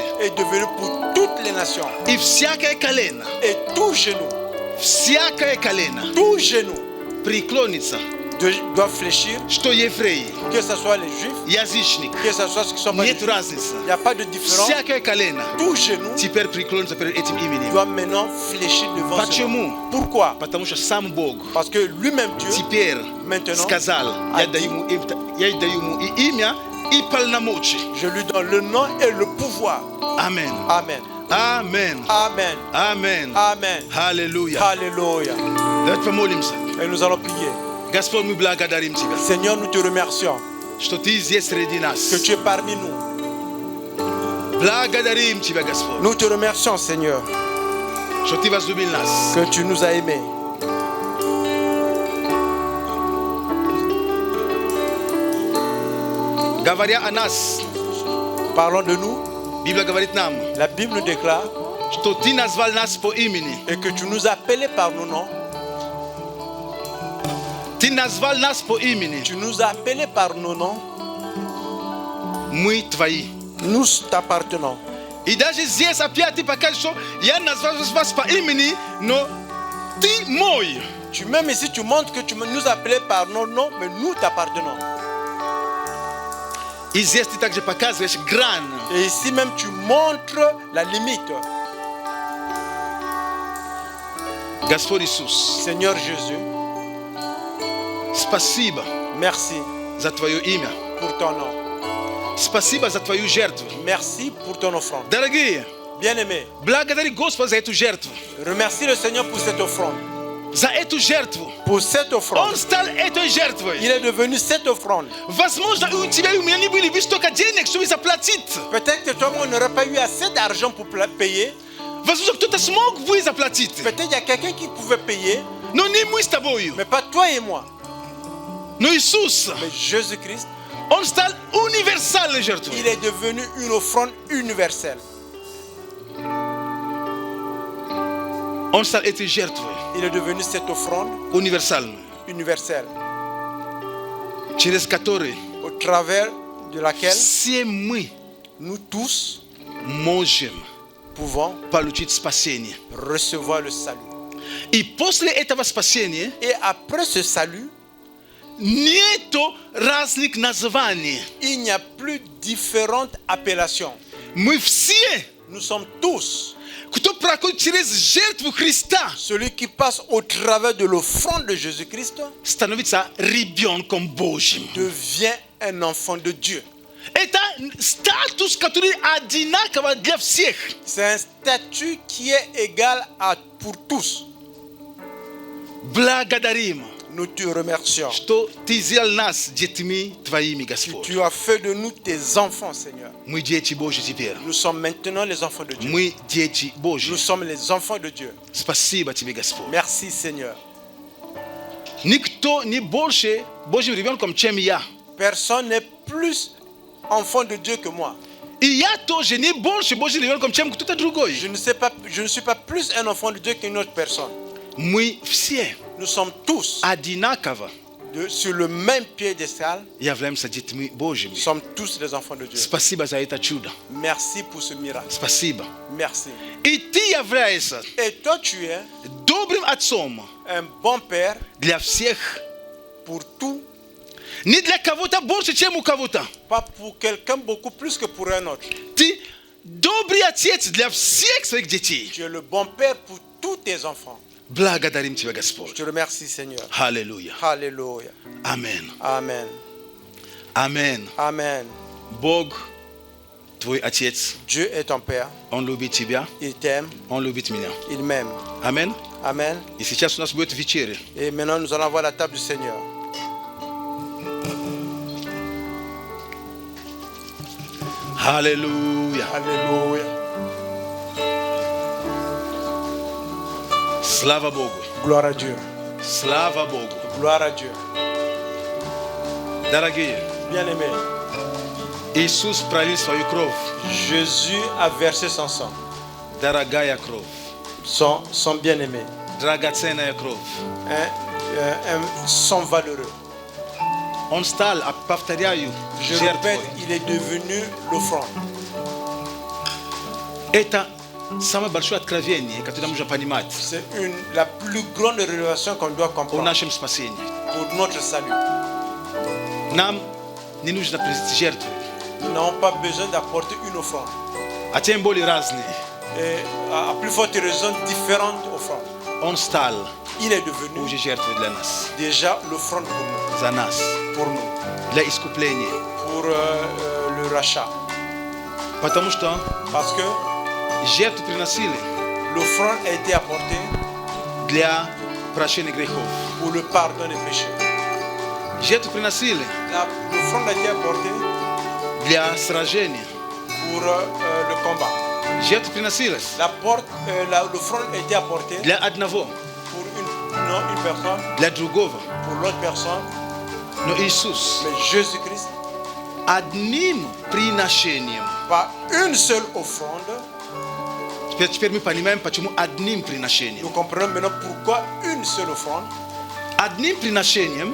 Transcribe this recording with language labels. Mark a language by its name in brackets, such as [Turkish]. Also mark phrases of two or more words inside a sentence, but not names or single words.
[French] est devenu pour toutes les nations. [Russian] И всякое колено, [French] Et tout genou, [Russian] всякое колено [French] tout genou [Russian] преклонится, [French] doit fléchir, [Russian] что евреи, [French] que ce soit les juifs, [Russian] язычник, [French] que ce soit ceux qui sont pas les [Russian] нет [French] juifs. [Russian] разницы. [French] Il n'y a pas de différence. [Russian] Всякое колено [French] Tout genou [Russian] теперь преклонится перед этим именем. [French] doit maintenant fléchir devant ce nom. [Russian] Почему? [French] Pourquoi? [Russian] Потому что сам Бог [French] Parce que lui-même Dieu [Russian] теперь [French] maintenant [Russian] сказал, я даю ему и имя, и полномочия. [French] je lui donne le nom et le pouvoir. Amen. Amen. Amen. Amen. Amen. Amen. [Russian] Аллилуйя. [French] Alléluia. [Russian] Давайте помолимся. [French] Et nous allons prier. [Russian] Господь, мы благодарим Тебя, [French] Seigneur, nous te remercions [Russian] что Ты здесь среди нас. [French] que tu es parmi nous. [Russian] Благодарим Тебя, Господь, [French] Nous te remercions, Seigneur, [Russian] что Ты возлюбил нас. [French] que tu nous as aimés. [Russian] Говоря о нас, [French] Parlons de nous. [Russian] Biblia говорит нам, [French] La Bible déclare [Russian] что ты назвал нас по имени. [French] et que tu nous as appelés par nos noms. [Russian] Ты назвал нас по имени. [French] Tu nous as appelés par nos noms. [Russian] Мы твои. [French] Nous t'appartenons. [Russian] И даже здесь опять ты покажешь, что я назвал вас по имени, но ты мой. [French] Tu même ici, tu montres que tu nous as appelés par nos noms, mais nous t'appartenons. [Russian] И здесь ты также показываешь грань. [French] Et ici même, tu montres la limite. [Russian] Господь Иисус, [French] Seigneur Jésus, [Russian] спасибо [French] merci [Russian] за Твое имя. [French] pour ton nom. [Russian] Спасибо за Твою жертву. [French] Merci pour ton offrande. [Russian] Дорогие, [French] Bien-aimé, [Russian] благодари Господа за эту жертву. [French] remercie le Seigneur pour cette offrande. [Russian] За эту жертву. [French] Pour cette offrande. [Russian] Он стал этой жертвой. [French] Il est devenu cette offrande. [Russian] Возможно, у тебя и у меня не были бы столько денег, чтобы заплатить. [French] Peut-être que toi, on n'aurait pas eu assez d'argent pour payer. [Russian] Возможно, кто-то смог бы заплатить. [French] Peut-être qu'il y a quelqu'un qui pouvait payer, [Russian] Но не мы с тобою. [French] mais pas toi et moi. [Russian] Но Иисус, [French] Mais Jésus-Christ, [Russian] Он стал универсальной жертвой. [French] il est devenu une offrande universelle. [Russian] Он стал этой жертвой [French] Il est devenu cette offrande [Russian] универсальной, [French] universelle, [Russian] через которой [French] au travers de laquelle [Russian] все мы [French] nous tous [Russian] можем [French] pouvons [Russian] получить спасение. [French] recevoir le salut. [Russian] И после этого спасения [French] Et après ce salut, [Russian] нету разных названий. [French] il n'y a plus différentes appellations. [Russian] Мы все, [French] Nous sommes tous, [Russian] кто проходит через жертву Христа, [French] celui qui passe au travers de l'offrande de Jésus-Christ [Russian] становится ребенком Божьим. [French] devient un enfant de Dieu. [Russian] Это статус, который одинаково для всех. [French] C'est un statut qui est égal pour tous. [Russian] Благодарим, [French] Nous te remercions. [Russian] что ты сделал нас детьми твоими, Господь. [French] Tu as fait de nous tes enfants, Seigneur. [Russian] Мы дети Божьи теперь. [French] Nous sommes maintenant les enfants de Dieu. [Russian] Мы дети Божьи. [French] Nous sommes les enfants de Dieu. [Russian] Спасибо тебе, Господь. [French] Merci, Seigneur. [Russian] Никто не больше Божьим ребенком, чем я. [French] Personne n'est plus enfant de Dieu que moi. [Russian] И я тоже не больше Божьим ребенком, чем кто-то другой. [French] Je ne suis pas plus un enfant de Dieu qu'une autre personne. [Russian] Мы все [French] Nous sommes tous [Russian] одинаково [French] sur le même piédestal. [Russian] являемся детьми Божьими. [French] Nous sommes tous les enfants de Dieu. [Russian] Спасибо за это чудо. [French] Merci pour ce miracle. [Russian] Спасибо. [French] Merci. [Russian] И ты являешься [French] Et toi, tu es [Russian] добрым отцом [French] un bon père [Russian] для всех. [French] pour tout, [Russian] Не для кого-то больше, чем у кого-то. [French] pas pour quelqu'un beaucoup plus que pour un autre. [Russian] Ты добрый отец для всех своих детей. [French] Tu es le bon père pour tous tes enfants. [Russian] Благодарим тебя, [French] Je [Russian] Господь. [French] te remercie, Seigneur. [Russian] Аллилуйя. [French] Alléluia. [Russian] Амин. [French] Amen. [Russian] Амин. [French] Amen. [Russian] Бог твой отец. [French] Dieu est ton père. [Russian] Он любит тебя. [French] Il t'aime. [Russian] Он любит меня. [French] Il m'aime. [Russian] Амин. [French] Amen. [Russian] И сейчас у нас будет вечеря. [French] Et maintenant, nous allons voir la table du Seigneur. [Russian] Аллилуйя. [French] Alléluia. [Russian] Слава Богу. [French] Gloire à Dieu. [Russian] Слава Богу. [French] Gloire à Dieu. [Russian] Дорогие, [French] Bien-aimé, [Russian] Иисус пролил свою кровь. [French] Jésus a versé son sang. [Russian] Дорогая кровь. [French] Son bien-aimé. [Russian] Драгоценная кровь. [French] Un sang valeureux. [Russian] Он стал, повторяю, [French] Je [Russian] жертвой. [French] répète, il est devenu l'offrande. [Russian] Это самое большое откровение, которое нам нужно понимать [French] C'est la plus grande révélation qu'on doit [Russian] о [French] comprendre [Russian] нашем спасении. [French] pour notre salut. [Russian] Нам не нужно приносить жертвы, [French] Nous n'avons pas besoin d'apporter une offrande. [Russian] а тем более разные. [French] Et à plus forte raison, différentes offrandes. [Russian] Он стал [French] Il est devenu [Russian] уже жертвой для нас, [French] déjà l'offrande [Russian] за нас, [French] pour nous, [Russian] для искупления. [French] pour le rachat. [Russian] Потому что [French] Parce que [Russian] жертву приносили [French] l'offrande a été apportée [Russian] для прощения грехов. [French] pour le pardon des péchés. [Russian] Жертву приносили [French] L'offrande a été apportée [Russian] для сражения. [French] pour le combat. [Russian] Жертву приносили [French] L'offrande a été apportée [Russian] для одного, [French] pour une personne, [Russian] для другого. [French] pour l'autre personne. [Russian] Но Иисус [French] Mais Jésus-Christ [Russian] одним приношением. [French] par une seule offrande. [Russian] Теперь мы понимаем, почему одним приношением. [French] Nous comprenons maintenant pourquoi une seule offrande. [Russian] Одним приношением